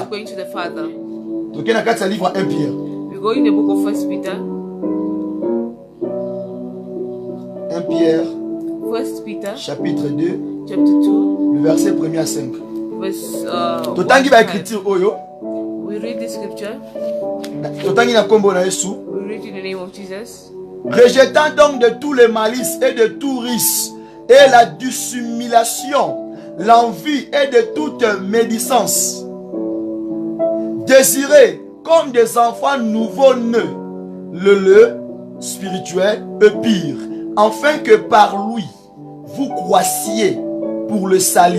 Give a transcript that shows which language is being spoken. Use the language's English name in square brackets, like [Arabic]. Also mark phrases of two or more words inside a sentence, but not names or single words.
[English] I'm going to the Father. [Lingala] Donc, na kati ya livre 1 Pierre. [English] We go in the book of 1 Peter. [French] 1 Pierre, [English] 1 Peter [French] chapitre 2, [English] chapter 2, [French] le verset 1er à 5. [English] verse [Lingala] Totangi 1 ba [English] to 5. [Lingala] écriture oyo. [English] We read the scripture. [Lingala] Totangi na kombo na Yesu. [English] We read in the name of Jesus. [French] Rejetant donc de tous les malices et de tout risque et la dissimulation, l'envie et de toute médisance. Désirez comme des enfants nouveau-nés le lait spirituel et pire, afin que par lui vous croissiez pour le salut.